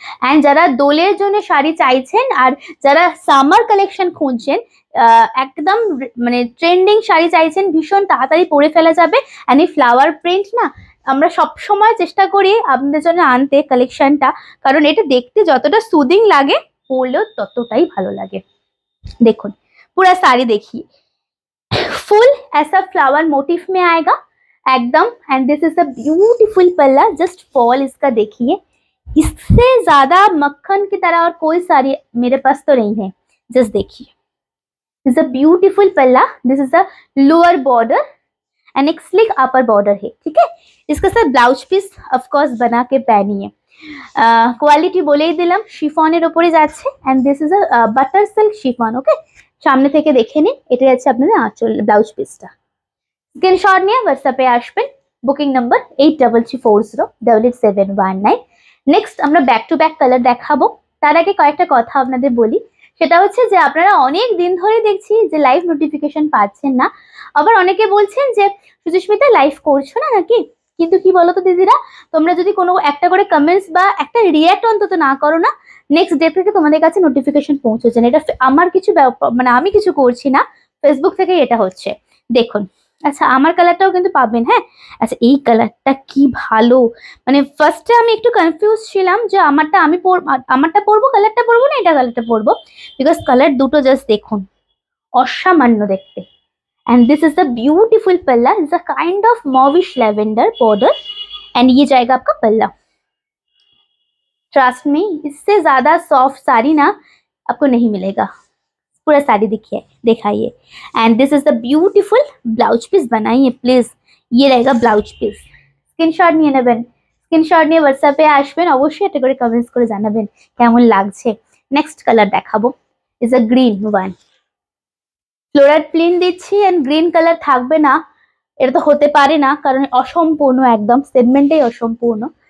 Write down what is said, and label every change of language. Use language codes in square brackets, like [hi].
[bn] And যারা দোলের জন্য শাড়ি চাইছেন আর যারা সামার কালেকশন খুঁজছেন, একদম মানে ট্রেন্ডিং শাড়ি চাইছেন, ভীষণ তাড়াতাড়ি পরে ফেলা যাবে, অ্যান্ড এই ফ্লাওয়ার প্রিন্ট না আমরা সব সময় চেষ্টা করি আপনাদের জন্য আনতে কালেকশনটা, কারণ এটা দেখতে যতটা সুদিং লাগে পরলেও ততটাই ভালো লাগে। [hi] देखो पूरा साड़ी देखिए, फुल ऐसा फ्लावर मोटिफ में आएगा एकदम, [en] and this is a beautiful पल्ला, [hi] जस्ट फॉल इसका देखिए, इससे ज्यादा मक्खन की तरह और कोई साड़ी मेरे पास तो नहीं है। जस्ट देखिए, [en] this a beautiful पल्ला, this is a lower border [hi] and एक स्लिक अपर बॉर्डर है, ठीक है। इसके साथ ब्लाउज पीस ऑफकोर्स बना के पहनिए। [bn] কোয়ালিটি বলেই দিলাম, শিফনের উপরে যাচ্ছে, and this is a butter silk chiffon, ওকে। সামনে থেকে দেখে নিন, এটা যাচ্ছে আপনাদের আঁচল ব্লাউজ পিসটা। স্ক্রিনশট নিয়ে হোয়াটসঅ্যাপে আসবেন, বুকিং নাম্বার 8334087719। নেক্সট আমরা ব্যাক টু ব্যাক কালার দেখাবো, তার আগে কয়েকটা কথা আপনাদের বলি, সেটা হচ্ছে যে আপনারা অনেক দিন ধরে দেখছি যে লাইভ নোটিফিকেশন পাচ্ছেন না, আবার অনেকে বলছেন যে সুচিস্মিতা লাইভ করছো না নাকি, কিন্তু কি বলতো দিদিরা, তোমরা যদি কোনো একটা করে কমেন্টস বা একটা রিয়াক্ট অন্তত না করো না, নেক্সট ডে থেকে তোমাদের কাছে নোটিফিকেশন পৌঁছচ্ছে না, এটা আমার কিছু মানে আমি কিছু করছি না, ফেসবুক থেকে এটা হচ্ছে। দেখুন, আচ্ছা আমার কালারটাও কিন্তু পাবেন, হ্যাঁ। আচ্ছা এই কালারটা কি ভালো, মানে ফার্স্টে আমি একটু কনফিউজ ছিলাম যে আমারটা পরবো, কালারটা পরবো না এটা কালারটা পরবো, বিকজ কালার দুটো জাস্ট দেখুন, অসামান্য দেখতে। [en] and this is the beautiful palla, is a kind of mauvish lavender border, and [hi] ये जाएगा आपका पल्ला। ट्रस्ट में इससे ज्यादा सॉफ्ट साड़ी ना आपको नहीं मिलेगा, पूरा साड़ी दिखाइए। [en] and this is the beautiful blouse piece, [hi] बनाइए प्लीज, ये रहेगा ब्लाउज पीस। [bn] स्क्रीनशट নিয়ে নেবেন, স্ক্রিনশট নিয়ে হোয়াটসঅ্যাপে আসবেন, অবশ্যই এটা করে কমেন্টস করে জানাবেন কেমন লাগছে। নেক্সট কালার দেখাবো, [en] is a green one, [bn] floral print দিচ্ছি, এন্ড গ্রিন কালার থাকবে না এটা তো হতে পারে না, কারণ অসম্পূর্ণ, একদম সেগমেন্টেই অসম্পূর্ণ।